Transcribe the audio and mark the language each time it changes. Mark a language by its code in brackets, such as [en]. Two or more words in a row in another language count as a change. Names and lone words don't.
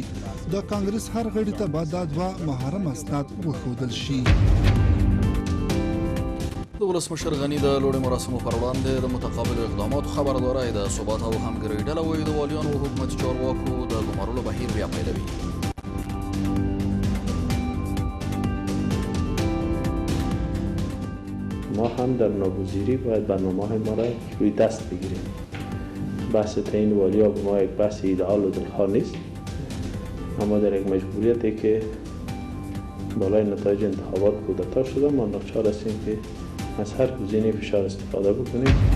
[ps] د کانګرس هر غړي ته به دا دوه محرم اسناد وښودل شي. د ولسمشر غني د لوړې مراسمو پر وړاندې د متقابلو اقداماتو خبرداری د ثبات او همکارۍ ډله وایي د والیانو او حکومتي چارواکو د ګمارلو بهیر بیا پیلوي. [fa] ما هم در ناگزیری باید برنامه‌های ما را روی دست بگیریم. بحث تعیین والیا به ما یک بحث ایدئال و دلخواه نیست، اما در یک مجبوریتی که بالای نتایج انتخابات کودتا شده ما ناچار هستیم که از هر گزینه فشار استفاده بکنیم.